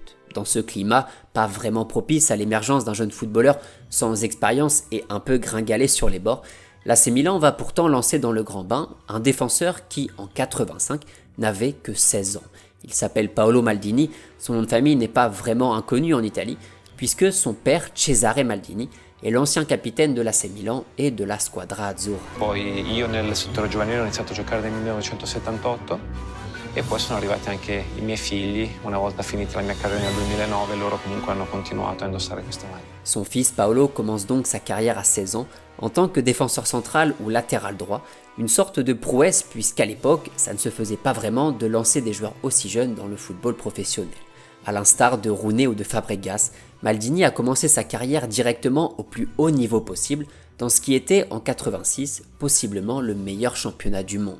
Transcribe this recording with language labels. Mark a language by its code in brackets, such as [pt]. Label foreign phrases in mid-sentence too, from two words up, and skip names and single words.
[fr] Dans ce climat, pas vraiment propice à l'émergence d'un jeune footballeur sans expérience et un peu gringalé sur les bords, l'AC Milan va pourtant lancer dans le grand bain un défenseur qui, en 85, n'avait que 16 ans. Il s'appelle Paolo Maldini, son nom de famille n'est pas vraiment inconnu en Italie, puisque son père, Cesare Maldini, è l'ancien capitaine de l'AC Milan [it] e della squadra azzurra. Poi io nel settore giovanile ho iniziato a giocare nel 1978 e poi sono arrivati anche i miei figli. Una volta finita la mia carriera nel 2009, loro comunque hanno continuato a indossare queste maglie. [fr] Son fils Paolo commence donc sa carrière à 16 ans en tant que défenseur central ou latéral droit, une sorte de prouesse puisqu'à l'époque, ça ne se faisait pas vraiment de lancer des joueurs aussi jeunes dans le football professionnel. À l'instar de Rooney ou de Fabregas, Maldini a commencé sa carrière directement au plus haut niveau possible, dans ce qui était en 86 possiblement le meilleur championnat du monde.